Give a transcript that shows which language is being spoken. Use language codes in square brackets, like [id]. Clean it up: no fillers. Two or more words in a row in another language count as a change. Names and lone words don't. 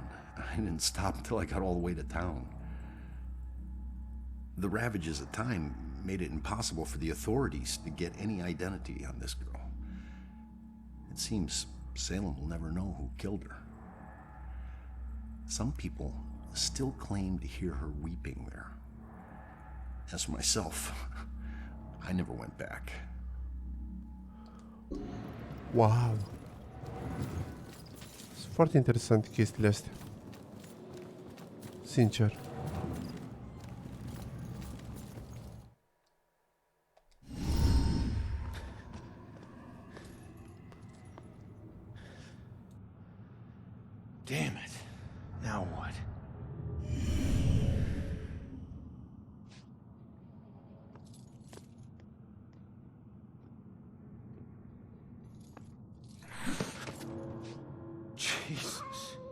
[en] I didn't stop until I got all the way to town. The ravages of time made it impossible for the authorities to get any identity on this girl. It seems Salem will never know who killed her. Some people still claim to hear her weeping there. As for myself, I never went back. Wow. [ro] Sunt foarte interesante chestiile astea. Sincer. [en] Damn it. Now what? Jesus.